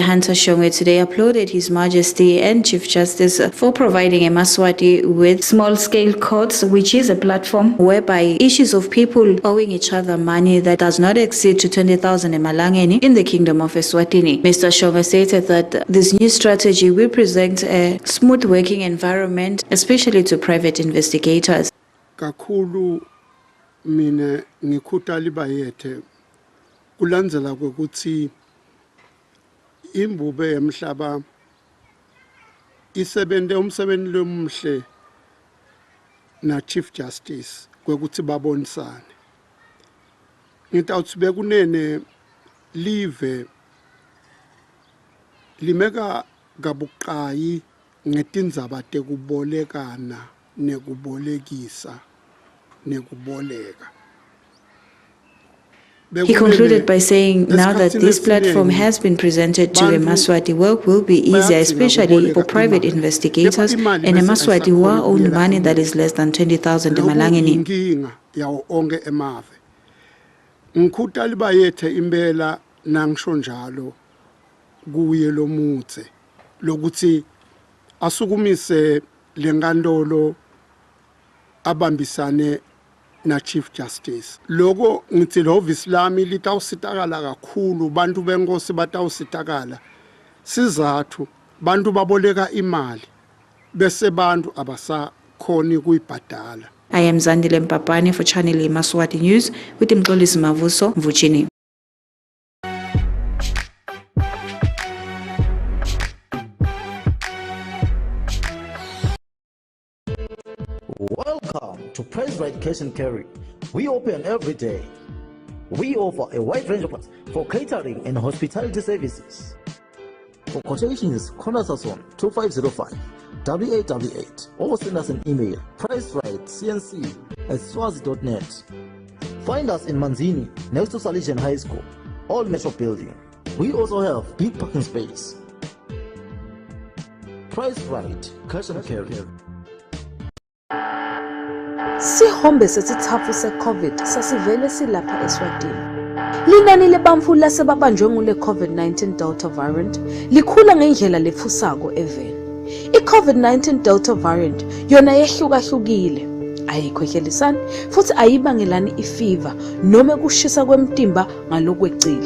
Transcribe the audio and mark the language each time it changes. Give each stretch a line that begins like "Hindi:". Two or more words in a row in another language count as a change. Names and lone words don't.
English: Hunter Shongwe today applauded His Majesty and Chief Justice for providing Yemaswati with small-scale courts, which is a platform whereby issues of people owing each other money that does not exceed to 20,000 emalangeni in the Kingdom of Eswatini. Mr. Shongwe stated that this new strategy will present a smooth working environment, especially to private investigators.
Swati: Kakhulu mina ngikhuthali bayethe kulandzela kokuthi imbube yemhlaba isebente umsebenzi lomhle na Chief Justice kwekuthi babonisane. Ngitawuthi bekunene live limeka kabuqayi ngetindzaba tekubolekana nekubolekisa nekuboleka.
English: He concluded by saying, now that this platform has been presented to Yemaswati, work will be easier, especially for private investigators and Yemaswati who are owed money that is less than 20,000 emalangeni.
Swati: Ngikhuthali bayethe impela nangisho njalo kuye lo mutse lokuthi asukumise lenkantolo abambisane na Chief Justice. Loko ngithi lovisi lami litawusitakala kakhulu, bantu benkosi batawusitakala. Sizathu bantu baboleka imali bese bantu abasakhoni kuyibhadala.
English: I am Zandile Mpapane for Channel Yemaswati News with Mxolisi Mavuso Mvuchini. Welcome to Price Right Cash and Carry. We open every day. We offer a wide range of products for catering and hospitality services. For quotations, contact us on 2505 8888 or send us an email pricerightcnc@swazi.net. Find us in Manzini next to Salesian High School, Old Metro Building. We also have big parking space. Price Right Cash and Carry.
Swati: Sihombe sesithafu se-COVID sasivele silapha eSwatini. Linani lebantfu lasebabanjwe ngule COVID-19
English: Delta variant
Swati: likhula ngendlela lefusako eveni. I-COVID-19
English: Delta variant
Swati: yona yehlukahlukile, ayikhwehlelisani futhi ayibangelani ifever noma kushisa kwemtimba ngalokwecile.